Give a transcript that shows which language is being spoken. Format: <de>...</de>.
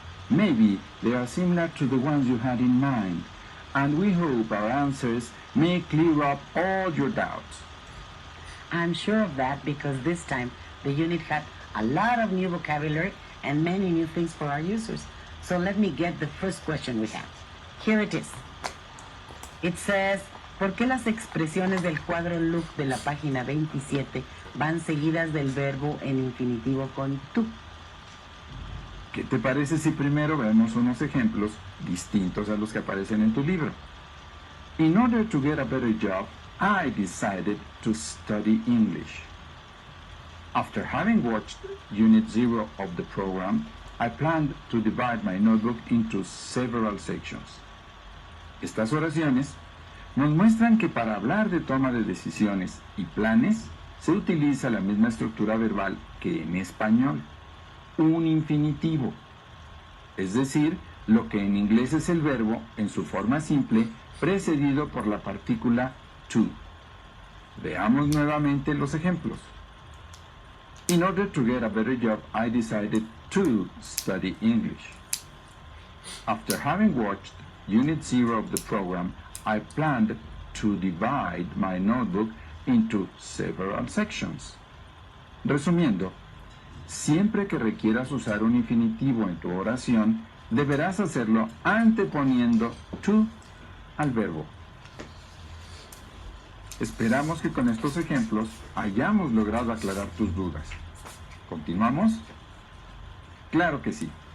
<en>Maybe they are similar to the ones you had in mind, and we hope our answers may clear up all your doubts. I'm sure of that because this time the unit had a lot of new vocabulary and many new things for our users. So let me get the first question we have. Here it is. It says,</en> <es>¿por qué las expresiones del cuadro look de la página 27 van seguidas del verbo en infinitivo con tú? ¿Qué te parece si primero vemos unos ejemplos distintos a los que aparecen en tu libro?</es> <en>In order to get a better job, I decided to study English. After having watched Unit 0 of the program, I planned to divide my notebook into several sections.</en> <es>Estas oraciones nos muestran que para hablar de toma de decisiones y planes se utiliza la misma estructura verbal que en español. un infinitivo, es decir, lo que en inglés es el verbo en su forma simple precedido por la partícula to. Veamos nuevamente los ejemplos.</es> <en>In order to get a better job, I decided to study English. After having watched Unit 0 of the program, I planned to divide my notebook into several sections.</en> <es>Resumiendo, siempre que requieras usar un infinitivo en tu oración, deberás hacerlo anteponiendo to al verbo. Esperamos que con estos ejemplos hayamos logrado aclarar tus dudas. ¿Continuamos? Claro que sí.</es>